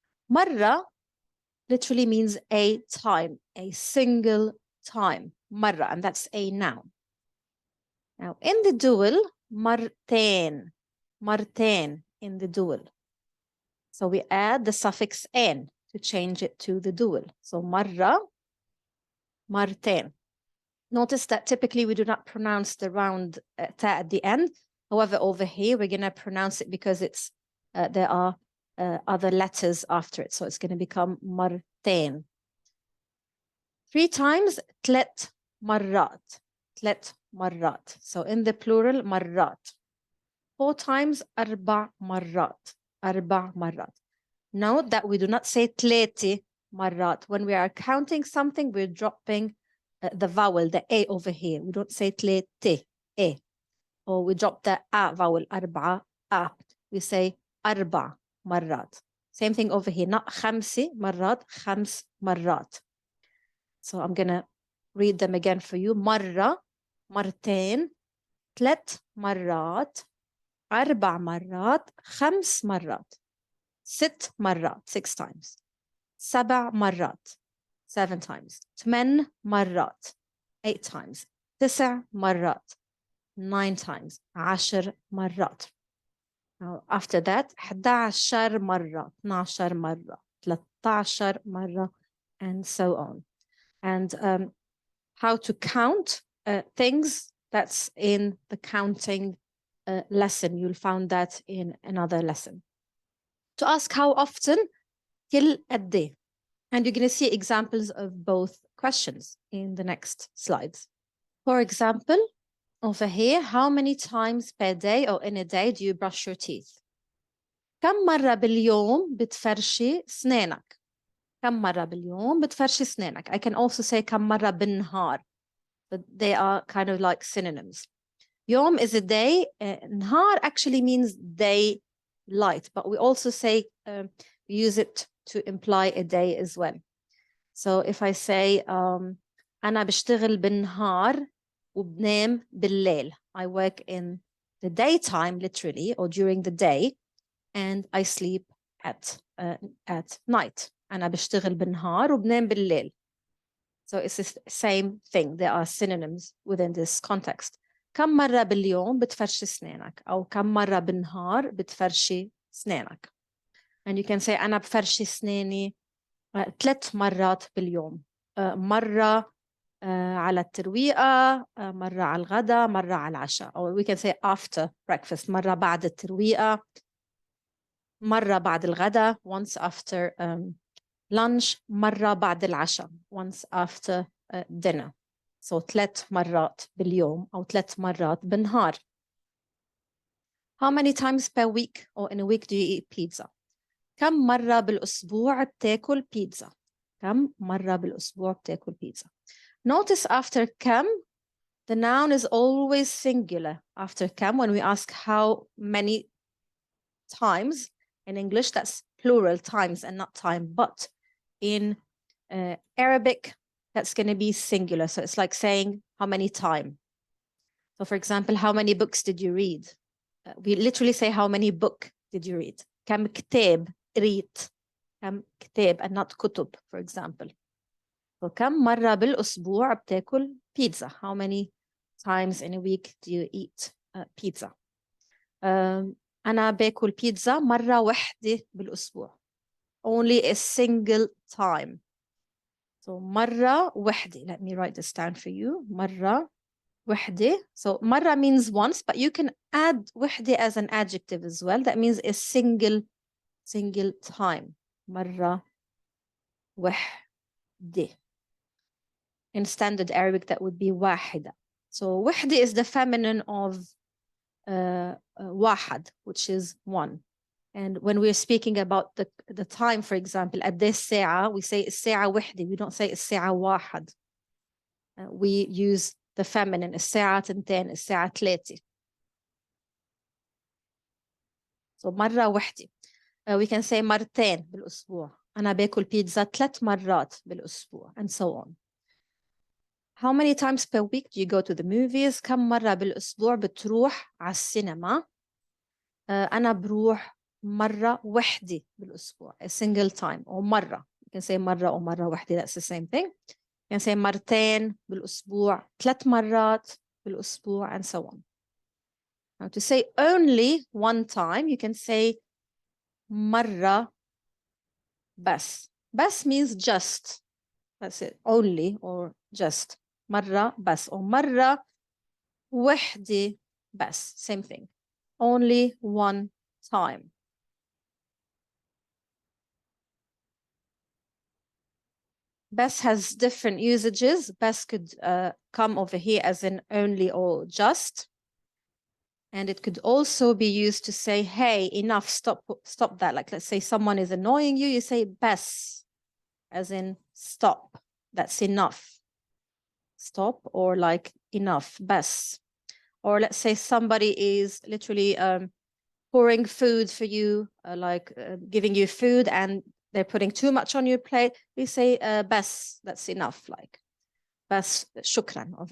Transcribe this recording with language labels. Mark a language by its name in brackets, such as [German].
[English] مرة literally means a time, a single time. مرة, and that's a noun. Now in the dual, مرتين, مرتين in the dual. So we add the suffix "n" to change it to the dual. So [Arabic] مرة, مرتين. [English] Notice that typically we do not pronounce the round ta at the end. However, over here we're going to pronounce it because it's there are other letters after it. So it's going to become مرتين. 3 times [Arabic] تلت مرات, تلت مرات. [English] So in the plural مرات. 4 times [Arabic] أربع مرات, أربع مرات. [English] Note that we do not say [Arabic] تلاتي مرات. [English] When we are counting something, we're dropping the vowel, the A over here. We don't say تلاتي, A. Or we drop the A vowel, أربعة, A. We say [Arabic] أربع مرات. [English] Same thing over here, not [Arabic] خمسة مرات, خمس مرات. [English] So I'm going to read them again for you. [Arabic] مرة, مرتين, ثلاث مرات, أربع مرات, خمس مرات, 6 مرات, [English] 6 times, [Arabic] 7 مرات, [English] 7 times, [Arabic] 8 مرات, [English] 8 times, [Arabic] 9 مرات, [English] 9 times, [Arabic] 10 مرات. [English] Now after that 11 مرة, 12 مرة, 13 مرة, and so on. And how to count things, that's in the counting lesson. You'll find that in another lesson. To ask how often, [Arabic] كل قد إيه. [English] And you're going to see examples of both questions in the next slides. For example, over here, how many times per day or in a day do you brush your teeth? [Arabic] كم مرة باليوم بتفرشي سنانك? كم مرة باليوم بتفرشي سنانك? [English] I can also say [Arabic] كم مرة بالنهار, [English] but they are kind of like synonyms. يوم is a day. نهار actually means day light, but we also say we use it to imply a day as well. So if I say [Arabic] أنا بشتغل بالنهار وبنام بالليل, [English] I work in the daytime literally or during the day, and I sleep at night. [Arabic] أنا بشتغل بالنهار وبنام بالليل. [English] So it's the same thing. There are synonyms within this context. [Arabic] كم مرة باليوم بتفرشي سنانك؟ أو كم مرة بالنهار بتفرشي سنانك؟ [English] And you can say [Arabic] أنا بفرشي سناني 3 مرات باليوم. مرة على الترويقة, مرة على الغداء, مرة على العشاء. [English] Or we can say after breakfast, [Arabic] مرة بعد الترويقة, مرة بعد الغداء, [English] once after lunch, [Arabic] مرة بعد العشاء, [English] once after dinner. [Arabic] So 3 مرات باليوم أو 3 مرات بالنهار. [English] How many times per week or in a week do you eat pizza? [Arabic] كم مرة بالأسبوع بتاكل بيتزا؟ كم مرة بالأسبوع بتاكل بيتزا؟ [English] Notice after كم, the noun is always singular. After كم, when we ask how many times, in English that's plural, times and not time, but in Arabic that's going to be singular. So it's like saying how many time. So for example, how many books did you read? We literally say how many book did you read? [Arabic] كم كتاب قريت? كم كتاب [English] and not كتب, for example. [Arabic] So كم مرة بالأسبوع بتاكل pizza? [English] How many times in a week do you eat pizza? [Arabic] أنا باكل بيتزا مرة واحدة بالأسبوع. [English] only a single time. So [Arabic] مرة وحدة. [English] Let me write this down for you. [Arabic] مرة وحدة. [English] So مرة means once, but you can add وحدة as an adjective as well. That means a single time. [Arabic] مرة وحدة. [English] In standard Arabic, that would be واحدة. So وحدة is the feminine of واحد, which is one. And when we're speaking about the time, for example, [Arabic] قد إيه الساعة, [English] we say [Arabic] الساعة وحدة. [English] We don't say [Arabic] الساعة واحد. [English] We use the feminine. [Arabic] الساعة تنتين, الساعة ثلاثة. So مرة وحدة. [English] We can say [Arabic] مرتين بالأسبوع. أنا باكل بيتزا 3 مرات بالأسبوع, [English] and so on. How many times per week do you go to the movies? [Arabic] كم مرة بالأسبوع بتروح على السينما؟ أنا بروح مرة وحدة بالأسبوع, [English] a single time, [Arabic] أو مرة. [English] You can say [Arabic] مرة أو مرة وحدة, [English] that's the same thing. You can say [Arabic] مرتين بالأسبوع, 3 مرات بالأسبوع, [English] and so on. Now to say only one time, you can say [Arabic] مرة بس. [English] بس means just. That's it, only or just. [Arabic] مرة بس أو مرة وحدة بس, [English] same thing. Only one time. بس has different usages. بس could come over here as in only or just. And it could also be used to say, hey, enough, stop that. Like, let's say someone is annoying you, you say بس, as in stop. That's enough. Stop, or like enough, بس. Or let's say somebody is literally pouring food for you, giving you food, and they're putting too much on your plate. We say بس, that's enough. Like [Arabic] بس شكرا.